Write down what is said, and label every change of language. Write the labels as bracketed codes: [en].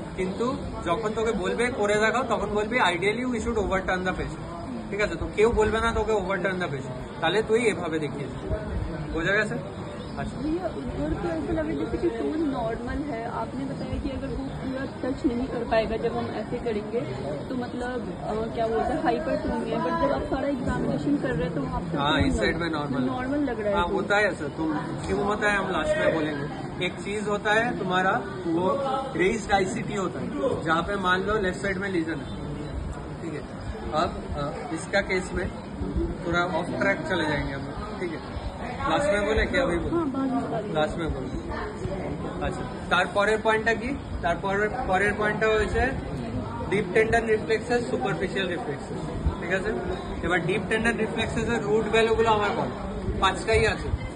[bn] কিন্তু যখন তোকে বলবে করে দেখাও তখন বলবি [en] ideally we should overturn the patient, [bn] ঠিক আছে? তো কেউ বলবে না তোকে [en] overturn the patient, [bn] তাহলে তুই এভাবে দেখিয়ে দিবি, বোঝা [hi] गया? अच्छा भैया उधर तो ऐसा लगे जैसे कि टूल नॉर्मल है, आपने बताया कि अगर वो पूरा टच नहीं कर पाएगा जब हम ऐसे करेंगे तो मतलब क्या बोलते हैं हाइपर टून है, बट जब आप सारा एग्जामिनेशन कर रहे हैं तो वहाँ पे हाँ इस साइड में नॉर्मल लग रहा है। हाँ होता है ऐसा, तुम क्यों होता है हम लास्ट में बोलेंगे। एक चीज होता है तुम्हारा वो रेस्ड आईसीटी होता है, जहाँ पे मान लो लेफ्ट साइड में लीजन है, ठीक है? अब इसका केस में थोड़ा ऑफ ट्रैक चले जाएंगे हम, ठीक है? [bn] লাস্ট মে বলে কি [hi] अभी [bn] বল, লাস্ট মে বল। আচ্ছা তারপরের পয়েন্টটা কি? পরের পয়েন্টটা হচ্ছে deep tendon reflexes, superficial reflexes, ঠিক আছে? এবার ডিপ টেন্ডন রিফ্লেক্সেস এর রুট ভ্যালুগুলো আমার বল, 5টাই আছে।